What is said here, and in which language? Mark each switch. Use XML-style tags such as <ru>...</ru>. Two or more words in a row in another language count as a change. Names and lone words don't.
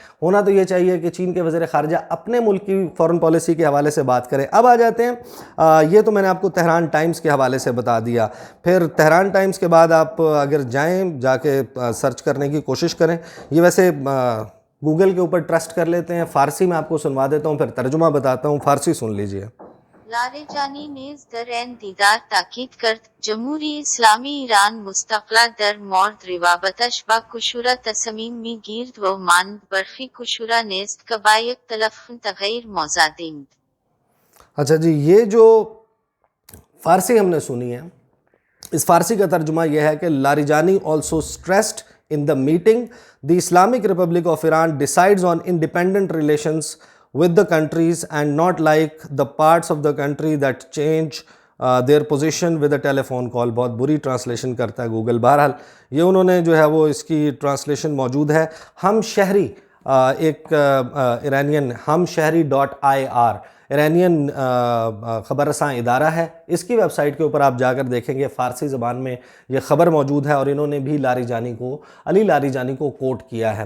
<ur>ہونا تو یہ چاہیے کہ چین کے وزیر خارجہ اپنے ملک کی</ur> <en>foreign policy</en> <ur>کے حوالے سے بات کریں۔ اب آ جاتے ہیں، یہ تو میں نے آپ کو تہران ٹائمز کے حوالے سے بتا دیا۔ پھر تہران ٹائمز کے بعد آپ اگر جا کے سرچ کرنے کی کوشش کریں، یہ ویسے گوگل کے اوپر ٹرسٹ کر لیتے ہیں۔ فارسی میں آپ کو سنوا دیتا ہوں، پھر ترجمہ بتاتا ہوں، فارسی سن لیجئے۔</ur> <fa>لاریجانی نیز در این دیدار تاکید کرد جمهوری اسلامی ایران مستقلا در مورد روابطش با کشورا تصمیم میگیرد و مانند برخی کشورا نیست که با یک طرف تغییر موضعند۔</fa> <ur>اچھا جی، یہ جو فارسی ہم نے سنی ہے، اس فارسی کا ترجمہ یہ ہے کہ لاریجانی</ur> <en>also stressed in the meeting the Islamic Republic of Iran decides on independent relations with the countries and not like the parts of the country that change their position with a telephone call۔</en> <ur>بہت بری ٹرانسلیشن کرتا ہے گوگل۔ بہرحال یہ انہوں نے جو ہے وہ اس کی ٹرانسلیشن موجود ہے۔ ہم شہری ایک ایرانین ہم شہری .ir ایرانین خبر رساں ادارہ ہے، اس کی ویب سائٹ کے اوپر آپ جا کر دیکھیں گے فارسی زبان میں یہ خبر موجود ہے، اور انہوں نے بھی علی لاریجانی کو کوٹ کیا ہے۔</ur>